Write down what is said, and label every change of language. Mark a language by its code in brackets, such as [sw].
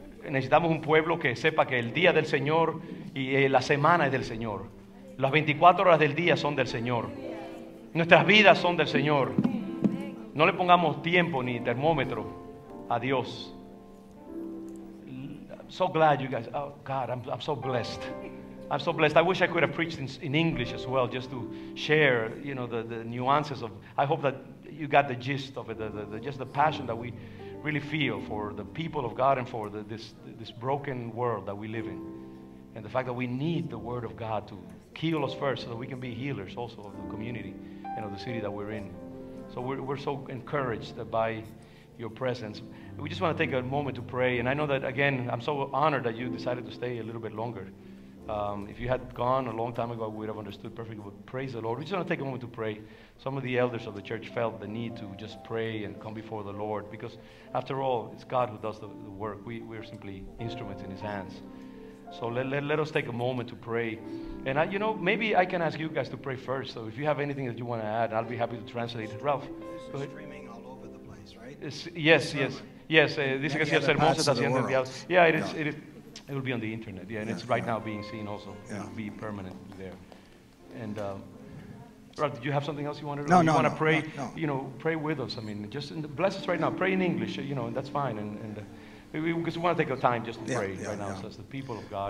[es] Necesitamos un pueblo que sepa que el día del Señor y la semana es del Señor. Las 24 horas del día son del Señor. Nuestras vidas son del Señor. No le pongamos tiempo ni termómetro a Dios. [en] I'm so glad you guys, oh God, I'm so blessed. I'm so blessed. I wish I could have preached in English as well, just to share, you know, the nuances of. I hope that you got the gist of it, just the passion that we really feel for the people of God and for this broken world that we live in, and the fact that we need the Word of God to heal us first, so that we can be healers also of the community and of the city that we're in. So we're so encouraged by your presence. We just want to take a moment to pray, and I know that, again, I'm so honored that you decided to stay a little bit longer. If you had gone a long time ago, we would have understood perfectly, but praise the Lord. We just want to take a moment to pray. Some of the elders of the church felt the need to just pray and come before the Lord, because after all, it's God who does the work. We're simply instruments in His hands. So let us take a moment to pray. And maybe I can ask you guys to pray first. So if you have anything that you want to add, I'll be happy to translate it. Ralph, go ahead. Streaming all over the place, right? Yes. [es] Dice que si el sermón se está haciendo enviado. [en] Yeah, it is. It will be on the internet. Yeah, and it's right now being seen also. It will be permanently there. And Ralph, did you have something else you wanted to? No, you want to pray? No. Pray with us. I mean, just bless us right now. Pray in English. And that's fine. Because we want to take a time just to pray right now, so as the people of God.